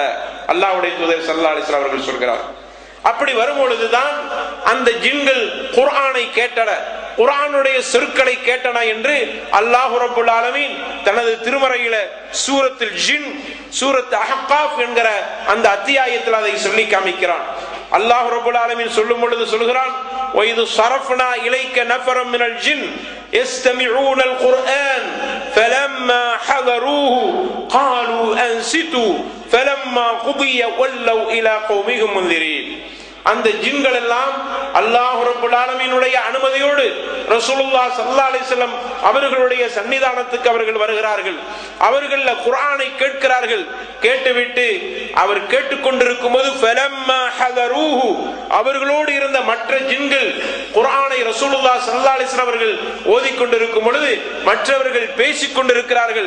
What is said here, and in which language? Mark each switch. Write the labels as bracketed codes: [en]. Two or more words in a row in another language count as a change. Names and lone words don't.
[ta] அல்லாஹ்வுடைய தூதர் [ar] صلى الله عليه وسلم [ta] அவர்கள் சொல்கிறார். அப்படி வரும்பொழுதுதான் அந்த ஜின்கள் குர்ஆனை கேட்டன, குர்ஆனுடைய சொற்களை கேட்டன என்று [ar] الله رب العالمين [ta] தனது திருமறையில சூரத்துல் ஜின், சூரத் அஹ்காஃப் என்கிற அந்த அத்தியாயத்தில் அதை சொல்லி காமிக்கிறான். [ar] الله رب العالمين [ta] சொல்லும் பொழுது சொல்கிறான், [ar] وَإِذْ صَرَفْنَا إِلَيْكَ نَفَرًا مِنَ الْجِنِّ يَسْتَمِعُونَ الْقُرْآنَ فَلَمَّا حَضَرُوهُ قَالُوا أَنصِتُوا فَلَمَّا قُضِيَ وَلَّوْا إِلَى قَوْمِهِمْ مُنذِرِينَ. [ta] அந்த ஜின்கள் எல்லாம் அல்லாஹ் ரப்பல் ஆலமீனுடைய அனுமதியோடு ரசூலுல்லாஹ் [ar] صلى الله عليه وسلم [ta] அவர்களுடைய சன்னிதானத்துக்கு அவர்கள் வருகிறார்கள். அவர்கள் குர்ஆனை கேட்கிறார்கள். கேட்டுவிட்டு அவர் கேட்டுக்கொண்டிருக்கும் போது [ar] فلما حضروه, [ta] அவர்களோடு இருந்த மற்ற ஜின்கள் குர்ஆனை ரசூலுல்லாஹ் [ar] صلى الله عليه وسلم [ta] அவர்கள் ஓதிக்கொண்டிருக்கும் பொழுது மற்றவர்கள் பேசிக் கொண்டிருக்கிறார்கள்.